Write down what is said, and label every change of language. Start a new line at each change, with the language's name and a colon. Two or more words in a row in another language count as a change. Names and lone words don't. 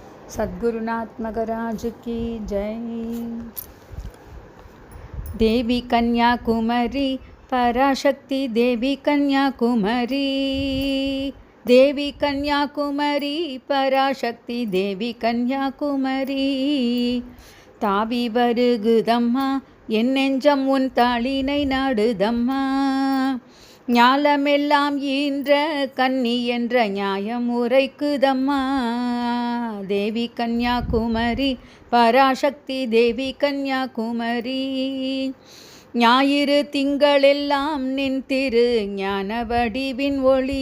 Hindi: सद्गुरुनाथ महाराज की जय। देवी कन्याकुमारी पराशक्ति देवी कन्याकुमारी, देवी कन्याकुमारी पराशक्ति देवी कन्याकुमारी।
Tamil: தாவி வருகுதம்மா என் நெஞ்சம் உன் தாளினை நாடுதம்மா, ஞாலமெல்லாம் ஈன்ற கன்னி என்ற நியாயம் உரைக்குதம்மா. தேவி கன்யாகுமரி பராசக்தி தேவி கன்யாகுமரி, ஞாயிறு திங்களெல்லாம் நின் திரு ஞான வடிவின் ஒளி.